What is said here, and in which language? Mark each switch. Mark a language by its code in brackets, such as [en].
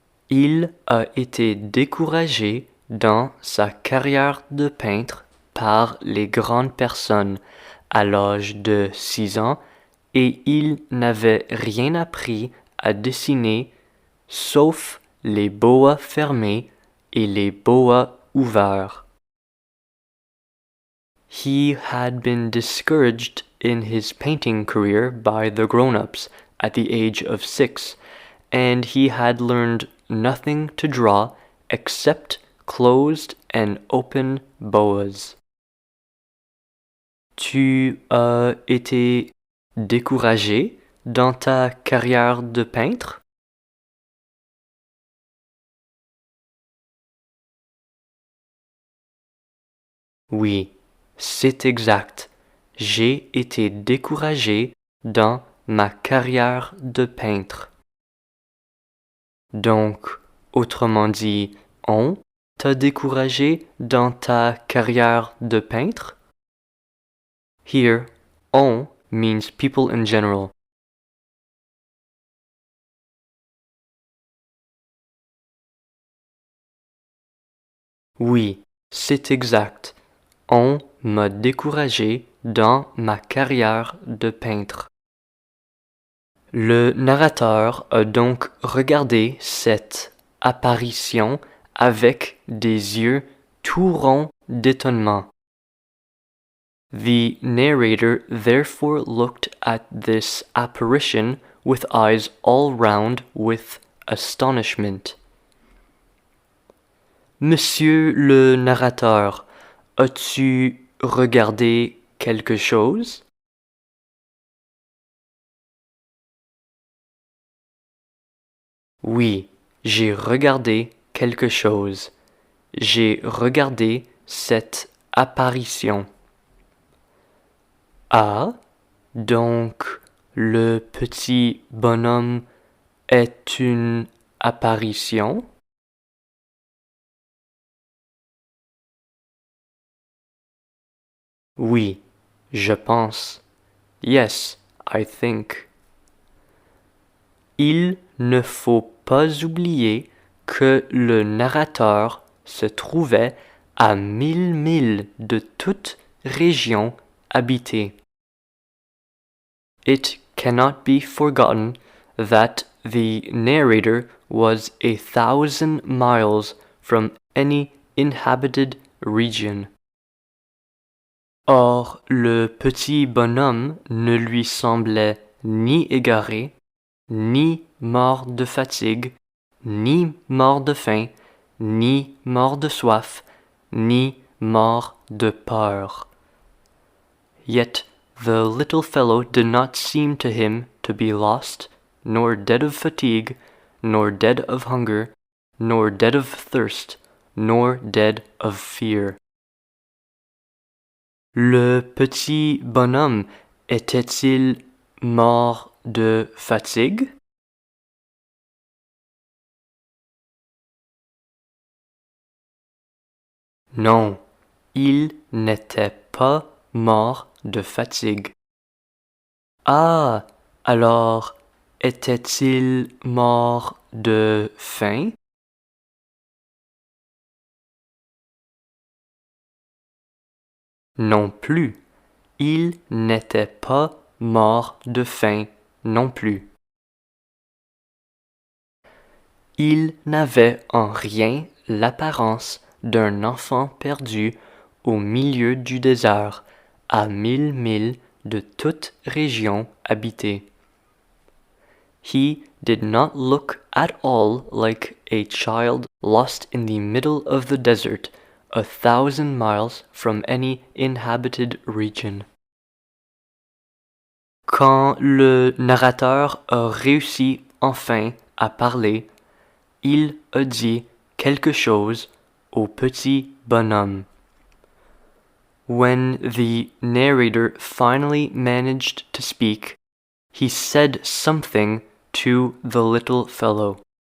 [fr] Il a été découragé dans sa carrière de peintre par les grandes personnes à l'âge de 6 ans et il n'avait rien appris à dessiner sauf les boas fermés et les boas ouverts. [en] He had been discouraged in his painting career by the grown-ups at the age of 6, and he had learned nothing to draw except closed and open boas. [fr] Tu as été découragé dans ta carrière de peintre? Oui, c'est exact. J'ai été découragé dans ma carrière de peintre. Donc, autrement dit, on t'a découragé dans ta carrière de peintre? [en] Here, on means people in general. [fr] Oui, c'est exact. On m'a découragé dans ma carrière de peintre. Le narrateur a donc regardé cette apparition avec des yeux tout ronds d'étonnement. [en] The narrator therefore looked at this apparition with eyes all round with astonishment. [fr] Monsieur le narrateur, as-tu regardé quelque chose? Oui, j'ai regardé quelque chose. J'ai regardé cette apparition. Ah, donc le petit bonhomme est une apparition? Oui, je pense. [en] Yes, I think. [fr] Il ne faut pas oublier que le narrateur se trouvait à 1000 milles de toute région habitée. [en] It cannot be forgotten that the narrator was 1,000 miles from any inhabited region. [fr] Or, le petit bonhomme ne lui semblait ni égaré, ni mort de fatigue, ni mort de faim, ni mort de soif, ni mort de peur. [en] Yet the little fellow did not seem to him to be lost, nor dead of fatigue, nor dead of hunger, nor dead of thirst, nor dead of fear. [fr] Le petit bonhomme était-il mort de fatigue? Non, il n'était pas mort de fatigue. Ah, alors était-il mort de faim? Non plus, il n'était pas mort de faim non plus. Il n'avait en rien l'apparence d'un enfant perdu au milieu du désert, à 1000 milles de toute région habitée. [en] He did not look at all like a child lost in the middle of the desert, 1,000 miles from any inhabited region. [fr] Quand le narrateur a réussi enfin à parler, il a dit quelque chose au petit bonhomme. [en] When the narrator finally managed to speak, he said something to the little fellow.